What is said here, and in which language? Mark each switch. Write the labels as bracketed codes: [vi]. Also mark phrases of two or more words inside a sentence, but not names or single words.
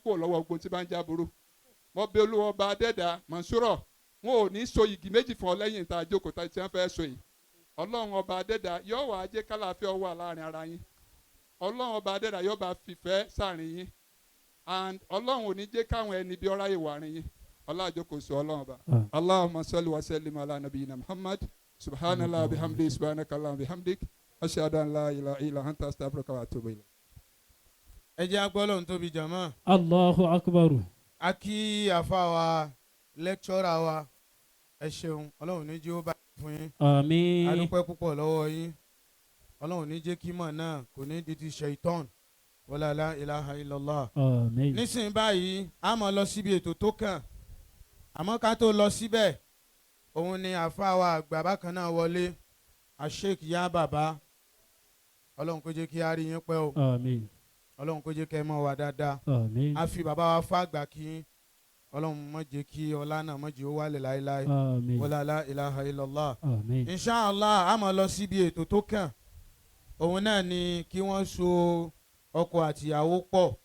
[yo] kúrò lọ́wọ́ ogun tí bá ń jáboro wọ́n bẹ Olúwa ọba adẹ́dà Monsurat wọn ò ní so igi méjì fún ọ lẹ́yìn tá a jókòó tá tí wọ́n fẹ́ so yìí ọlọ́run ọba adẹ́dà yóò wá jẹ́ kálàáfíà wà láàrin ara yín ọlọ́run ọba adẹ́dà yóò bá fìfẹ́ sáàrin yín and ọlọ́run ò ní jẹ́ káwọn ẹni bí ọ̀rá yìí wà rìn yín ọlọ́àjókòó sọ ọlọ́run ọba [ar] اللهم صل وسلم على نبينا محمد سبحان الله وبحمده سبحانك اللهم وبحمدك أشهد أن لا إله إلا أنت أستغفرك وأتوب إليك. [yo] ẹ jẹ́ agbọ́lọ́run tóbi jàmá. [ar] الله أكبر. [yo] a kí àfa wa lẹ́kítọ́rà wa ẹ ṣeun ọlọ́run ní jí ó bá fún yín. àmín. a dúpẹ́ púpọ̀ lọ́wọ́ yín ọlọ́run ní jẹ́ kí mọ̀ náà kò ní di ti ṣaitan [ar] ولا لا إله إلا الله. [yo] àmín. nísìnyí báyìí a máa lọ síbi ètò tó kàn àmọ́ ká tó lọ síbẹ̀ òun ni àfa wa àgbà bákan náà wọlé Sheikh ya bàbá ọlọ́run kó jẹ́ kí a rí yín pẹ́ o. àmín. ọlọ́run kó jẹ́ kẹ́ ẹ mọ̀ wá dáadáa. àmín. a fi bàbá wa fún àgbà kí ọlọ́run má jẹ́ kí ọlá náà má jẹ́ ó wálẹ̀ láéláé. àmín. [ar] ولا لا إله إلا الله. [yo] àmín. inshallah a máa lọ síbi ètò tó kàn òun náà ni kí wọ́n so ọkọ àtìyàwó pọ̀